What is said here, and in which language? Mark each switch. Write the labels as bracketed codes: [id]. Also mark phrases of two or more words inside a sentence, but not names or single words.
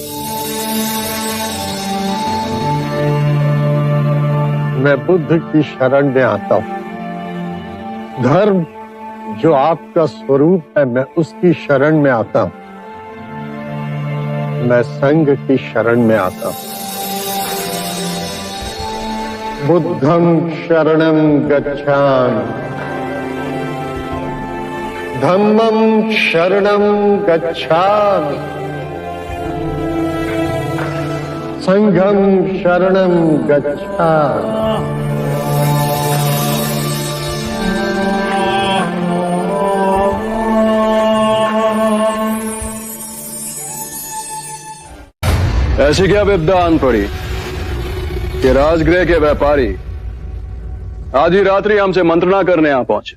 [hi] मैं बुद्ध की शरण में आता हूं। धर्म जो आपका स्वरूप है, मैं उसकी शरण में आता हूं। मैं संघ की शरण में आता हूं। [pi] बुद्धं शरणं गच्छामि, धम्मं शरणं गच्छामि, संघं शरणं गच्छामि। [hi] ऐसी क्या विपदा आन पड़ी कि राजगृह के व्यापारी आधी रात्रि हमसे मंत्रणा करने आ पहुंचे।